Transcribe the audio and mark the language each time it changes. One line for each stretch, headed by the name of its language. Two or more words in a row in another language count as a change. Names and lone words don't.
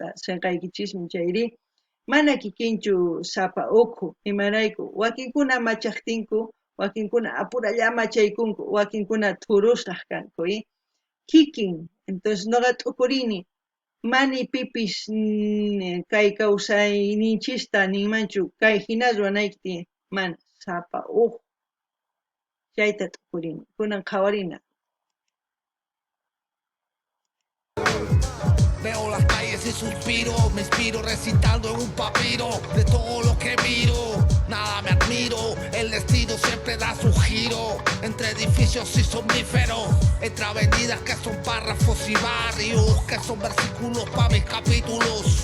Quechua: sinqaykichismi chayri mana kikinchu sapa ukhu imarayku wakinkuna machaqtinku wakinkuna apuralla machaykunku wakinkuna thurusaq kanku kikin entonces nuqa t'ukurini mani pipis kay kawsayninchista ninmanchu kay hina ruwanayki tiyan mana sapa ukhu chayta t'ukurini kunan qhawarina
Spanish: Veo las calles y suspiro, me inspiro recitando en un papiro de todo lo que miro. Nada me admiro, el destino siempre da su giro entre edificios y somníferos, entre avenidas que son párrafos y barrios que son versículos para mis capítulos.